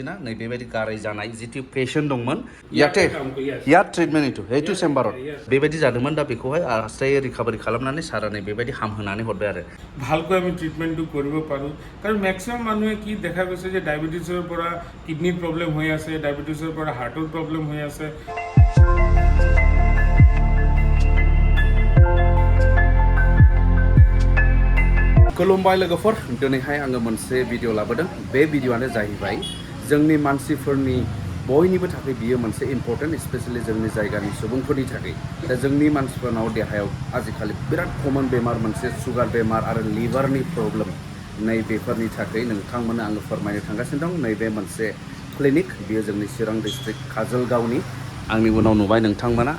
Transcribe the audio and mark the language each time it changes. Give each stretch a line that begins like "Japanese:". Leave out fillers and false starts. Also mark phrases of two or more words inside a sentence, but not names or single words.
Bodo: ना नै बेबायदि गाराय जानाय जितु पेशेन्ट दंमोन या ट्रिटमेन्ट इटु हेतु चेम्बाराव बेबायदि जादोंमोन दा बेखौहाय आस्रायै रिकभारि खालामनानै सारा नै बेबायदि हामहोनानै हरबाय आरो
Assamese: ভালকৈ আমি ট্ৰিটমেণ্টটো কৰিব পাৰোঁ কাৰণ মেক্সিমাম মানুহে কি দেখা গৈছে যে ডায়েবেটিছৰ পৰা কিডনিৰ প্ৰব্লেম হৈ আছে ডায়েবেটিছৰ পৰা হাৰ্টৰ প্ৰব্লেম হৈ আছে
Bodo: खुलुमबाय लोगोफोर दिनैहाय आङो मोनसे भिडिअ लाबोदों बे भिडिअआनो जाहैबाय जोंनि मानसिफोरनि बयनिबो थाखाय बियो मोनसे
English: important specially
Bodo: जोंनि जायगानि सुबुंफोरनि थाखाय दा जोंनि मानसिफोरनाव देहायाव आजिखालि बिराद कमन बेमार मोनसे सुगार बेमार आरो लिभारनि प्रब्लेम नैबेफोरनि थाखाय नोंथांमोननो आङो फोरमायनो थांगासिनो दं नैबे मोनसे क्लिनिक बियो जोंनि चिरां डिस्ट्रिक्ट काजलगावनि आंनि उनाव नुबाय नोंथांमोना